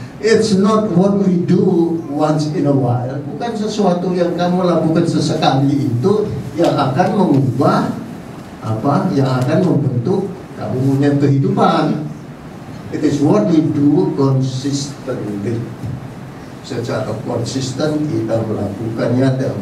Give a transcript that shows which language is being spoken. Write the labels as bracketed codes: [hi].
[en] It's not what we do once in a while. [id] Bukan sesuatu yang kamu lakukan sesekali itu yang akan mengubah apa, yang akan membentuk kamu punya kehidupan. [en] It is what we do consistently. [id] Secara konsisten kita melakukannya.